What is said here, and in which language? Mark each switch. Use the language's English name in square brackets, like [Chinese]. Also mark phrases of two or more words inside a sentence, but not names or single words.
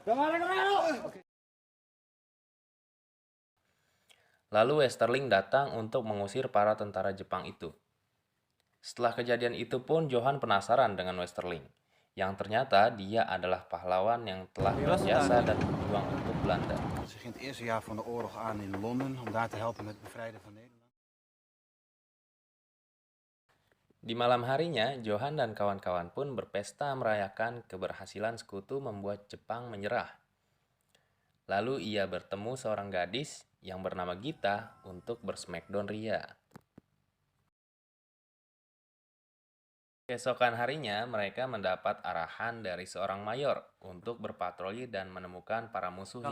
[Indonesian] Lalu Westerling datang untuk mengusir para tentara Jepang itu. Setelah kejadian itu pun Johan penasaran dengan Westerling, yang ternyata dia adalah pahlawan yang telah berjasa dan berjuang untuk Belanda. [Dutch] Ze ging het eerste jaar van de oorlog aan in Londen om daar te helpen met het bevrijden van Nederland. [Indonesian] Di malam harinya, Johan dan kawan-kawan pun berpesta merayakan keberhasilan sekutu membuat Jepang menyerah. Lalu ia bertemu seorang gadis yang bernama Gita untuk bersmackdown ria. Keesokan harinya, mereka mendapat arahan dari seorang mayor untuk berpatroli dan menemukan para musuh yang